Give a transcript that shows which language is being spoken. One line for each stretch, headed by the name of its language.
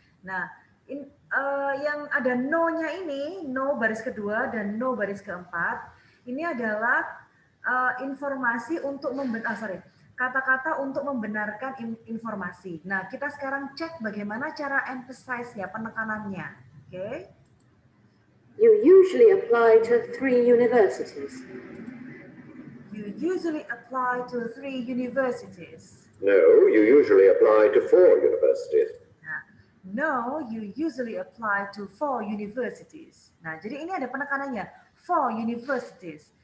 Indonesian: Nah, yang ada no-nya ini, no baris kedua dan no baris keempat, ini adalah informasi untuk kata-kata untuk membenarkan informasi. Nah, kita sekarang cek bagaimana cara emphasize ya, penekanannya. Oke.
English: You usually apply to 3 universities. You usually apply to 3 universities. No, you usually apply to 4 universities. Nah, no, you usually apply to 4 universities.
Indonesian: Nah, jadi ini ada penekanannya,
English: 4 universities.